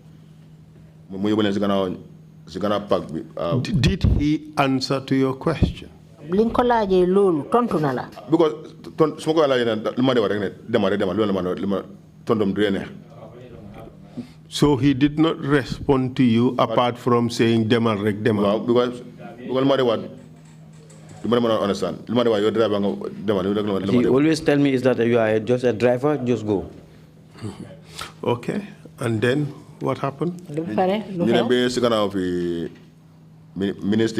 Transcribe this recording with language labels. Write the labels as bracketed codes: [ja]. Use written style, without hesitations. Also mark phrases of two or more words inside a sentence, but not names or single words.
[en] Did he answer to your question? Because so he did not respond to you apart from saying [wo] demal rek demal. [en] Because He always tell me is that you are just a driver, just go. Okay, and then what happened? We went to,